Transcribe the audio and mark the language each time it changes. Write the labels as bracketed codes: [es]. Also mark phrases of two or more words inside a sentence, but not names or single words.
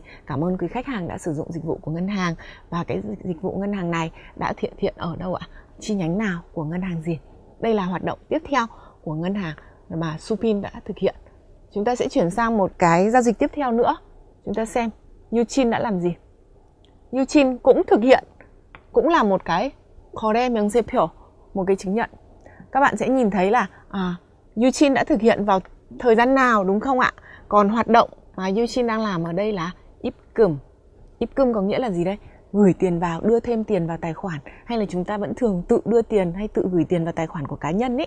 [vi] Cảm ơn quý khách hàng đã sử dụng dịch vụ của ngân hàng. Và cái dịch vụ ngân hàng này đã thực hiện ở đâu ạ? Chi nhánh nào của ngân hàng gì? Đây là hoạt động tiếp theo của ngân hàng mà Supin đã thực hiện. Chúng ta sẽ chuyển sang một cái giao dịch tiếp theo nữa. Chúng ta xem Yuchin đã làm gì. Yuchin cũng thực hiện, cũng là một cái [ko] 거래 명세표, [vi] một cái chứng nhận. Các bạn sẽ nhìn thấy là Yuchin đã thực hiện vào thời gian nào đúng không ạ? Còn hoạt động mà Yuchin đang làm ở đây là 입금. 입금 có nghĩa là gì đây? Gửi tiền vào, đưa thêm tiền vào tài khoản, hay là chúng ta vẫn thường tự đưa tiền hay tự gửi tiền vào tài khoản của cá nhân ấy.